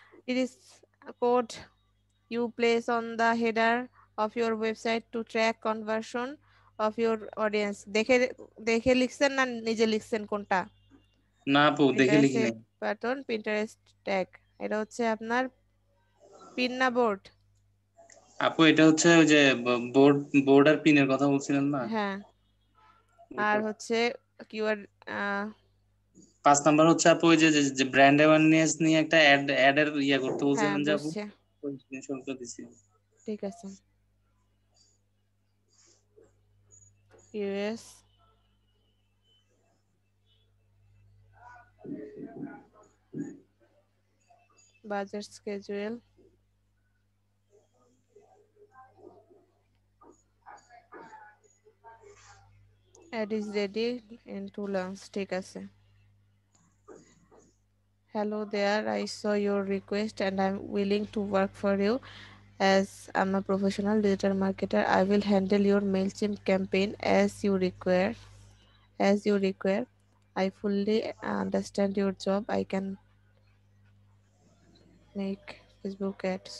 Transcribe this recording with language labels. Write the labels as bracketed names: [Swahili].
[English] It is a code you place on the header of your website to track conversion of your audience. [Bangla] দেখে দেখে লিখছেন না নিজে লিখছেন কোনটা? না আপু দেখে লিখি নাই। বাটন পিন্টারেস্ট ট্যাগ, এটা হচ্ছে আপনার পিন না বোর্ড? আপু এটা হচ্ছে ওই যে বোর্ড আর পিনের কথা বলছিলেন না? হ্যাঁ। আর হচ্ছে কিওয়ার্ড 5 নাম্বার হচ্ছে আপু ওই যে ব্র্যান্ড অ্যাওয়ারনেস নিয়ে একটা অ্যাড এর ইয়া করতে হ্যাঁ বলছিলেন যে আপু, বুঝছি, ওই স্ক্রিনশটটা দিছি। ঠিক আছে। US budget schedule, [English] ad is ready in 2 launch, [Bangla] ঠিক আছে। [English] Hello there, I saw your request and I'm willing to work for you. As I'm a professional digital marketer, I will handle your MailChimp campaign as you require. I fully understand your job. I can make Facebook ads.